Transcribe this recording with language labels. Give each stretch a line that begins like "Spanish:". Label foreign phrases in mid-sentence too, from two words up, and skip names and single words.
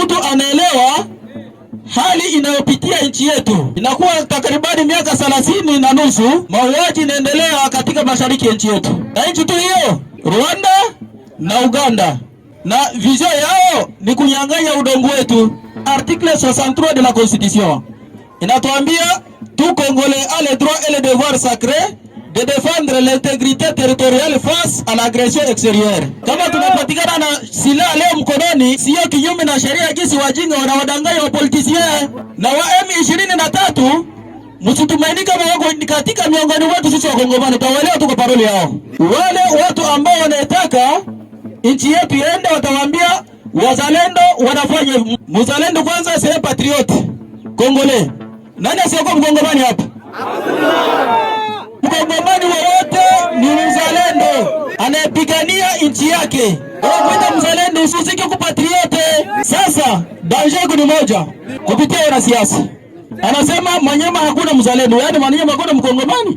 Swahili: Kila mtu anaelewa hali inayopitia nchi yetu. Inakuwa takribani miaka 30 na nusu mauaji inaendelea katika mashariki ya nchi yetu, na nchi tu hiyo Rwanda na Uganda, na vision yao ni kunyang'anya udongo wetu.
French: Article 63 de la Constitution inatuambia tout Congolais a le droit et le devoir sacré de défendre l'intégrité territoriale face à l'agression extérieure.
Swahili: Kama tunapatikana na silaha leo mkononi, sio kinyume na sheria jinsi wajinga wanawadanganya wa politiciens na wa M23. Msitumaini kama wako katika miongoni wetu sisi Wakongomani, tutawaelewa tuko paroli yao. Wale watu ambao wanataka nchi yetu iende watawaambia wazalendo wanafanya. Mzalendo kwanza
French: c'est patriote Congolais.
Swahili: Nani asiyokuwa Mkongomani hapa? Mkongomani wowote ni mzalendo anayepigania nchi yake. Wewe mzalendo usisike ku patriote. Sasa danger ni moja kupitia wanasiasa. Anasema Manyema hakuna mzalendo, yaani Manyema hakuna Mkongomani.